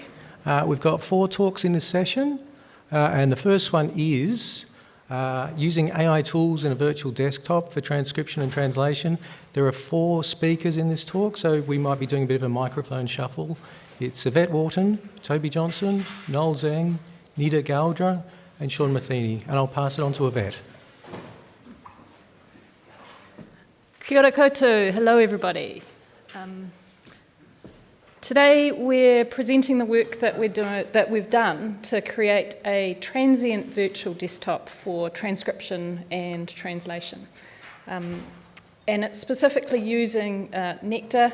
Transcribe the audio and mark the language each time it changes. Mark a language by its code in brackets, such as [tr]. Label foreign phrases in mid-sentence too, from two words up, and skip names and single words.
[en] We've got 4 talks in this session, and the first one is using AI tools in a virtual desktop for transcription and translation. There are 4 speakers in this talk, so we might be doing a bit of a microphone shuffle. It's Yvette Wharton, Toby Johnson, Noel Zeng, Nidhi Gowdra, and Sean Matheny, and I'll pass it on to Yvette. [mi] Kia ora koutou. [en] Hello, everybody. Today we're presenting the work that we've done to create a transient virtual desktop for transcription and translation. And it's specifically using Nectar.